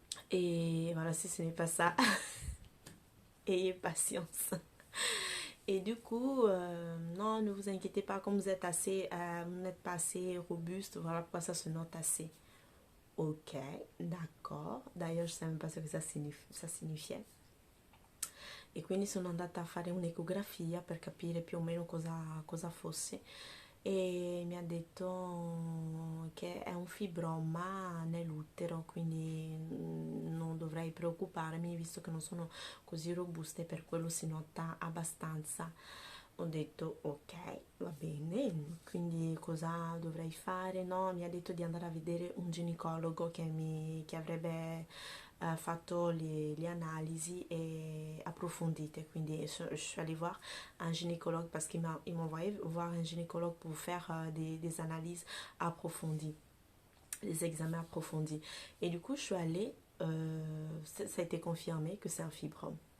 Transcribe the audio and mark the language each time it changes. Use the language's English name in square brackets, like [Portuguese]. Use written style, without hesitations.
[French] Et voilà, si ce n'est pas ça, ayez patience. Et du coup, non, ne vous inquiétez pas, comme vous n'êtes pas assez robuste, voilà pourquoi ça se note assez. Ok, d'accord. D'ailleurs, je ne savais même pas ce que ça signifiait. [Italian] E quindi sono andata a fare un'ecografia per capire più o meno cosa fosse. e mi ha detto che è un fibroma nell'utero, quindi non dovrei preoccuparmi visto che non sono così robuste, per quello si nota abbastanza. Ho detto ok, va bene, quindi cosa dovrei fare? No, mi ha detto di andare a vedere un ginecologo che avrebbe fatto [French] les analyses et approfondies. [Italian] Quindi [French] je suis allée voir un gynécologue parce qu'il m'a envoyé voir un gynécologue pour faire des analyses approfondies, des examens approfondis. Et du coup, je suis allée, ça a été confirmé que c'est un fibrome.